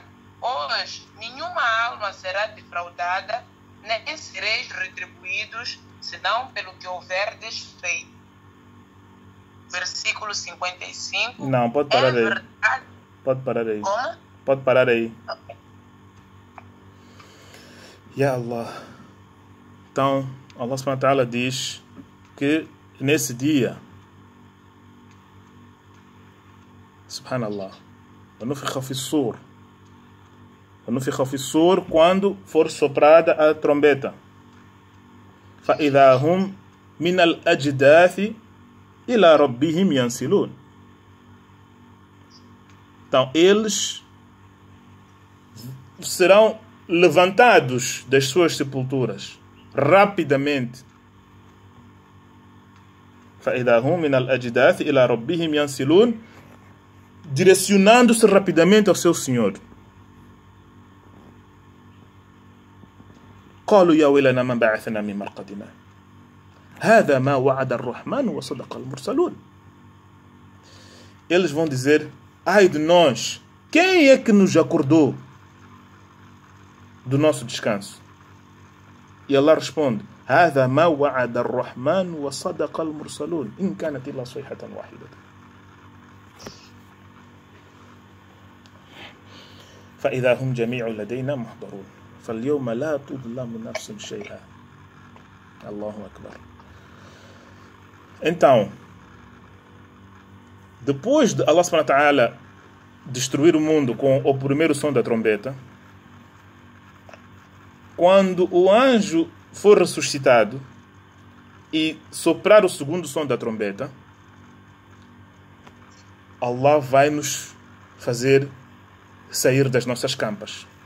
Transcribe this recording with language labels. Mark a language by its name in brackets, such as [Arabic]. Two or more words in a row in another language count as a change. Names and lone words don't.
[Portuguese] Hoje nenhuma alma será defraudada, nem sereis retribuídos, senão pelo que houverdes feito. Versículo 55. Não, pode parar aí. Verdade. Pode parar aí. Como? Pode parar aí. Okay. [Arabic] يا الله. [Portuguese] Então, Allah [Arabic] سبحانه وتعالى [Portuguese] diz que nesse dia, subhanallah, [Arabic] ونفخ في الصور [Portuguese] quando for soprada a trombeta, [Arabic] فإذا هم من الأجداث إلى ربهم ينسلون. [Portuguese] Então, eles serão levantados das suas sepulturas rapidamente. [Arabic] فإذا هم من الأجداث إلى ربهم ينسلون, [Portuguese] direcionando-se rapidamente ao seu Senhor. [Arabic] قالوا يا ويلنا من بعثنا من مرقدنا هذا ما وعد الرحمن وصدق المرسلون. [Portuguese] Eles vão dizer: ai de nós, quem é que nos acordou do nosso descanso? E Allah responde: [Arabic] هذا ما وعد الرحمن وصدق المرسلون إن كانت إلا صيحة واحدة. فإذا هم جميع لدينا محضرون فاليوم لا تظلم نفس شيئا. الله أكبر. [Portuguese] Então, depois de Allah [Arabic] سبحانه وتعالى [Portuguese] destruir o mundo com o primeiro som da trombeta, quando o anjo for ressuscitado e soprar o segundo som da trombeta, Allah vai nos fazer sair das nossas campas.